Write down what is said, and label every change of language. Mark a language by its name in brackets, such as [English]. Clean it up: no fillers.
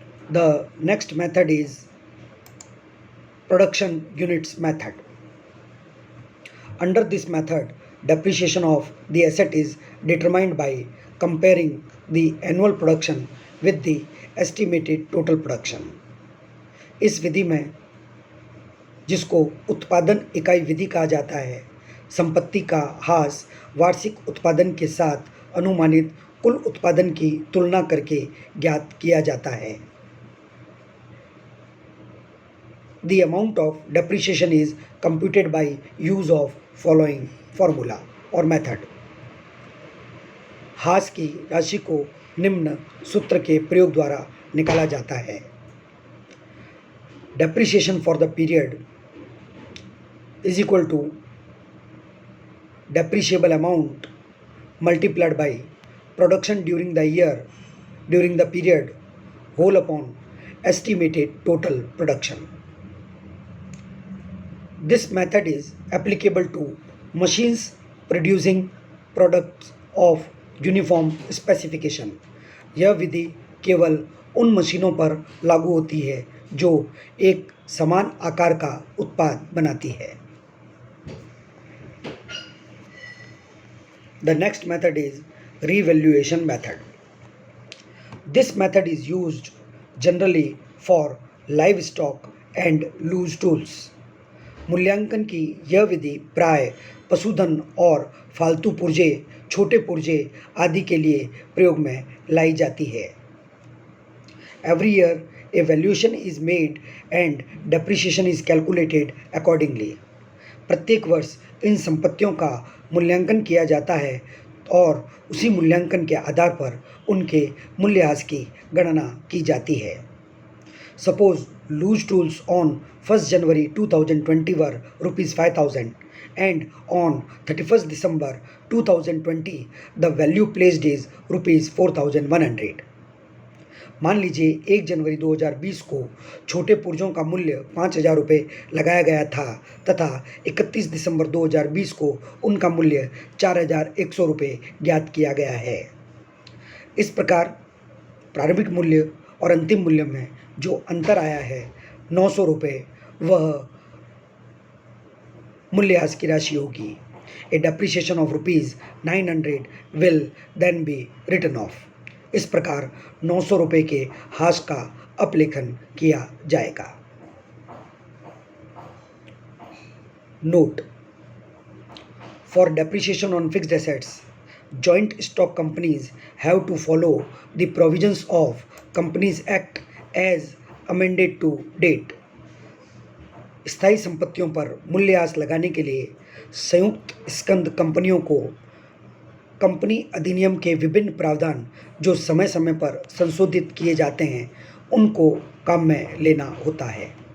[English] The next method is production units method. Under this method, depreciation of the asset is determined by comparing the annual production with the estimated total production. [Hindi] इस विधि में, जिसको उत्पादन इकाई विधि कहा जाता है, संपत्ति का हास वार्षिक उत्पादन के साथ अनुमानित कुल उत्पादन की तुलना करके ज्ञात किया जाता है। [English] The amount of depreciation is computed by use of following formula or method. [Hindi] हास की राशि को निम्न सूत्र के प्रयोग द्वारा निकाला जाता है। [English] Depreciation for the period is equal to depreciable amount multiplied by production during the year during the period whole upon estimated total production. This method is applicable to machines producing products of uniform specification. [Hindi] यह विधि केवल उन मशीनों पर लागू होती है जो एक समान आकार का उत्पाद बनाती है। [English] The next method is revaluation method. This method is used generally for livestock and loose tools. [Hindi] मूल्यांकन की यह विधि प्राय पशुधन और फालतू पुर्जे, छोटे पुर्जे आदि के लिए प्रयोग में लाई जाती है। [English] Every year a valuation is made and depreciation is calculated accordingly. [Hindi] प्रत्येक वर्ष इन संपत्तियों का मूल्यांकन किया जाता है और उसी मूल्यांकन के आधार पर उनके मूल्यह्रास की गणना की जाती है। [English] Suppose loose tools on 1st January 2020 were rupees 5,000 and on 31st December 2020 the value placed is rupees 4,100. [Hindi] मान लीजिए 1 जनवरी 2020 को छोटे पुर्जों का मूल्य 5,000 रुपये लगाया गया था तथा 31 दिसंबर 2020 को उनका मूल्य 4,100 रुपये ज्ञात किया गया है। इस प्रकार प्रारंभिक मूल्य और अंतिम मूल्य में जो अंतर आया है 900 रुपये, वह मूल्यह्रास की राशि होगी। [English] A depreciation of rupees 900 will then be written off. [Hindi] इस प्रकार 900 रुपये के हास का अपलेखन किया जाएगा। [English] Note: for depreciation on fixed assets, joint stock companies have to follow the provisions of Companies Act as amended to date. [Hindi] स्थायी संपत्तियों पर मूल्यह्रास लगाने के लिए संयुक्त स्कंद कंपनियों को कंपनी अधिनियम के विभिन्न प्रावधान जो समय समय पर संशोधित किए जाते हैं, उनको काम में लेना होता है।